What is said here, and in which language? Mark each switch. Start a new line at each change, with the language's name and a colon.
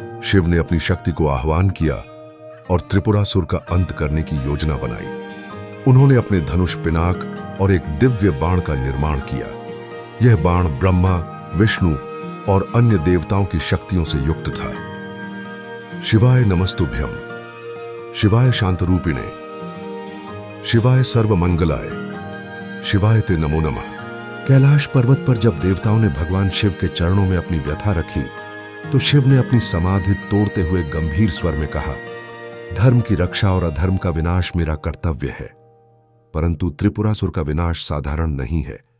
Hindi: शिव ने अपनी शक्ति को आह्वान किया और त्रिपुरासुर का अंत करने की योजना बनाई। उन्होंने अपने धनुष, पिनाक और एक दिव्य बाण का निर्माण किया। यह बाण ब्रह्मा, विष्णु और अन्य देवताओं की शक्तियों से युक्त था।
Sanskrit: शिवाय नमस्तुभ्यम, शिवाय शांतरूपिणे, शिवाय सर्वमंगलाय, शिवाय ते नमो नमः।
Hindi: कैलाश पर्वत पर जब देवताओं ने भगवान शिव के चरणों में अपनी व्यथा रखी तो शिव ने अपनी समाधि तोड़ते हुए गंभीर स्वर में कहा, धर्म की रक्षा और अधर्म का विनाश मेरा कर्तव्य है, परंतु त्रिपुरासुर का विनाश साधारण नहीं है।